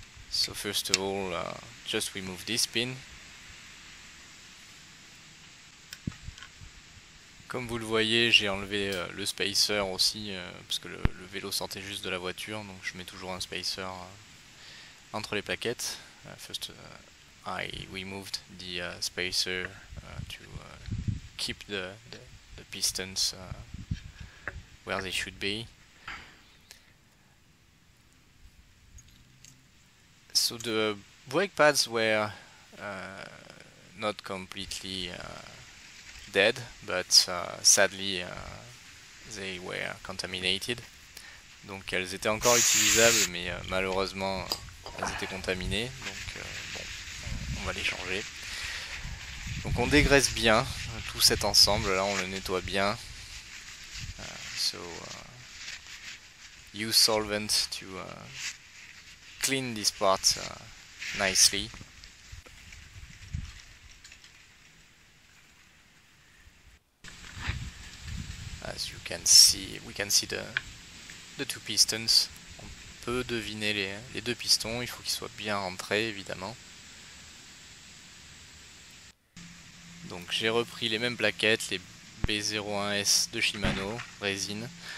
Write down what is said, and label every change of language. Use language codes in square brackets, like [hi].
[en] So first of all, just remove this pin. [fr] Comme vous le voyez, j'ai enlevé le spacer aussi, parce que le vélo sortait juste de la voiture, donc je mets toujours un spacer entre les plaquettes. [en] First, I removed the spacer to keep the pistons where they should be. So the brake pads were not completely dead, but sadly they were contaminated. [fr] Donc elles étaient encore utilisables, mais malheureusement elles étaient contaminées. Donc bon, on va les changer. Donc on dégraisse bien tout cet ensemble. Là on le nettoie bien. [en] Use solvent to clean this part nicely. As you can see, we can see the two pistons. [fr] On peut deviner les deux pistons, il faut qu'ils soient bien rentrés évidemment. Donc j'ai repris les mêmes plaquettes, les B01S de Shimano, résine.